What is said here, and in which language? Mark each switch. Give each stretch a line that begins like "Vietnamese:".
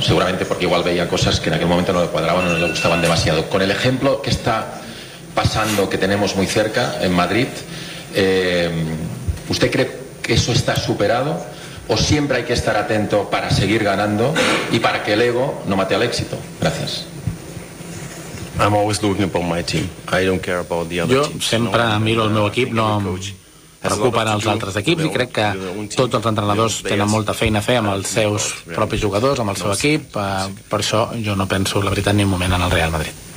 Spanish: Seguramente porque igual veía cosas que en aquel momento no le cuadraban o no le gustaban demasiado. Con el ejemplo que está pasando, que tenemos muy cerca, en Madrid, ¿usted cree que eso está superado? ¿O siempre hay que estar atento para seguir ganando y para que el ego no mate al éxito? Gracias.
English: I'm always looking about my team. I don't care about the other
Catalan: Yo sempre miro el meu equip, no em preocupen els altres equips, i crec que tots els entrenadors tenen molta feina a fer amb els seus propis jugadors, amb el seu equip. Per això jo no penso, la veritat, ni un moment en el Real Madrid.